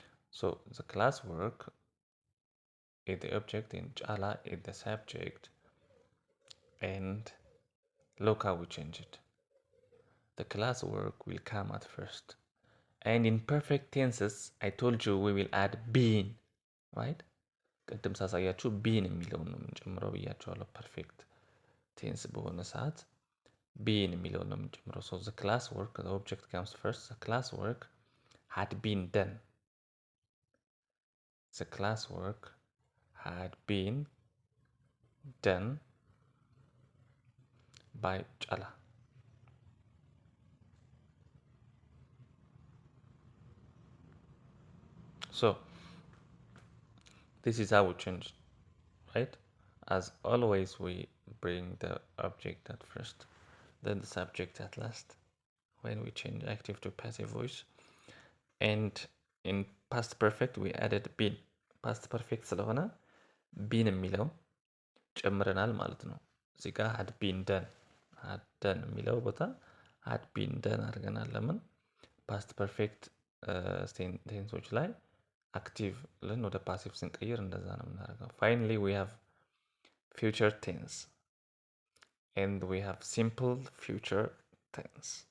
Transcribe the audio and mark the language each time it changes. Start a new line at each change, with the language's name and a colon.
English: So the classwork is the object and Chala is the subject. And look how we change it. The classwork will come at first. And in perfect tenses, I told you we will add been, right?
Amharic: ቅድም ሳሳያችሁ ቢን የሚለውን ነው የምንጨምረው ብያቸዋለሁ። ፐርፌክት ቴንስ በሆነ ሰዓት ቢን የሚለውን ነው የምንጨምረው። ሶ
English: the class work, the object comes first. The class work had been done. The class work had been done by Chala. So this is how we change, right? As always, we bring the object at first, then the subject at last when we change active to passive voice. And in past perfect we added been.
Amharic: past perfect ስለሆነ been የሚለው ጨምረናል ማለት ነው። እዚህ ጋር had been done የሚለው ቦታ had been done አድርገናል። ለምን ፓስት ፐርፌክት ቴንሶች ላይ አክቲቭ ልን ወደ ፓሲቭ ስንቀይር እንደዛ ነው የምናደርገው።
English: ፋይናሊ we have future tense and we have simple future tense.